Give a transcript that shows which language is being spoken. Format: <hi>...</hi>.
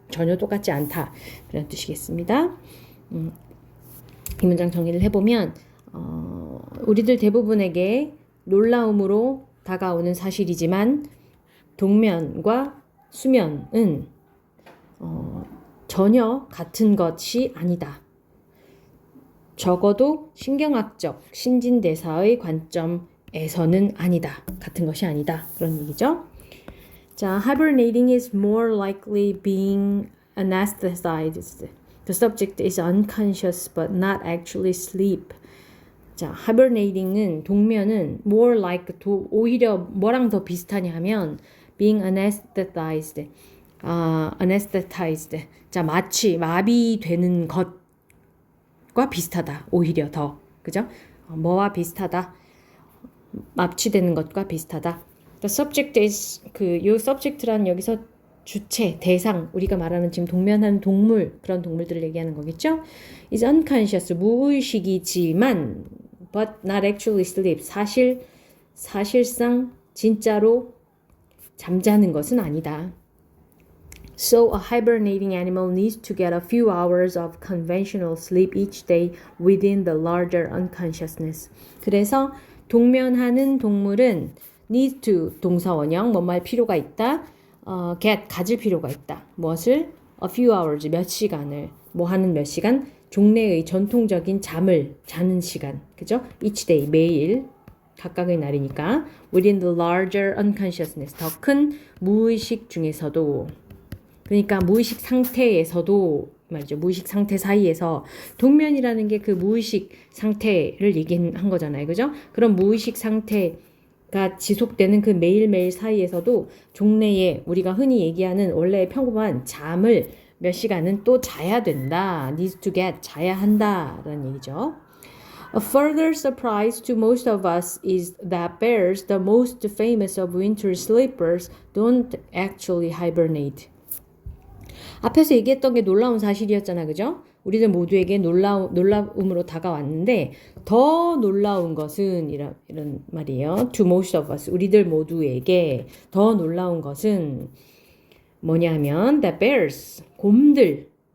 <ko>전혀 똑같지 않다. 그런 뜻이겠습니다. 이 문장 정리를 해보면 우리들 대부분에게 놀라움으로 다가오는 사실이지만 동면과 수면은 전혀 같은 것이 아니다. 적어도 신경학적 신진대사의 관점에서는 아니다. 같은 것이 아니다. 그런 얘기죠.</ko> <en>자, hibernating is more likely being anesthetized. The subject is unconscious but not actually asleep.</en> <ko>자, hibernating은 동면은</ko> <en>more like</en> <ko>오히려 뭐랑 더 비슷하냐 하면</ko> <en>being anesthetized. anesthetized.</en> <ko>자, 마치 마비되는 것과 비슷하다. 오히려 더. 그죠? 뭐와 비슷하다. 마취되는 것과 비슷하다.</ko> <en>The subject is</en> <ko>요 subject란 여기서 주체, 대상, 우리가 말하는 지금 동면한 동물, 그런 동물들을 얘기하는 거겠죠?</ko> <en>is unconscious,</en> <ko>무의식이지만</ko> <en>but not actually asleep,</en> <ko>사실상 진짜로 잠자는 것은 아니다.</ko> <en>So a hibernating animal needs to get a few hours of conventional sleep each day within the larger unconsciousness.</en> <ko>그래서 동면하는 동물은</ko> <en>need to</en> <ko>동사 원형 뭐뭐 할 필요가 있다. 가질 필요가 있다. 무엇을?</ko> <en>A few hours,</en> <ko>몇 시간을. 뭐 하는 몇 시간? 종래의 전통적인 잠을 자는 시간. 그죠?</ko> <en>Each day,</en> <ko>매일. 각각의 날이니까.</ko> <en>Within the larger unconsciousness,</en> <ko>더 큰 무의식 중에서도. 그러니까 무의식 상태에서도 말이죠. 무의식 상태 사이에서 동면이라는 게 그 무의식 상태를 얘기한 거잖아요. 그죠? 그런 무의식 상태가 지속되는 그 매일매일 사이에서도 종래에 우리가 흔히 얘기하는 원래 평범한 잠을 몇 시간은 또 자야 된다.</ko> <en>needs to get,</en> <ko>자야 한다라는 얘기죠.</ko> <en>A further surprise to most of us is that bears, the most famous of winter sleepers, don't actually hibernate.</en> <ko>앞에서 얘기했던 게 놀라운 사실이었잖아, 그죠? 우리들 모두에게 놀라움으로 다가왔는데 더 놀라운 것은 이런 말이에요.</ko> <en>To most of us,</en> <ko>우리들 모두에게 더 놀라운 것은 뭐냐면</ko> <en>the bears,</en> <ko>곰들.</ko>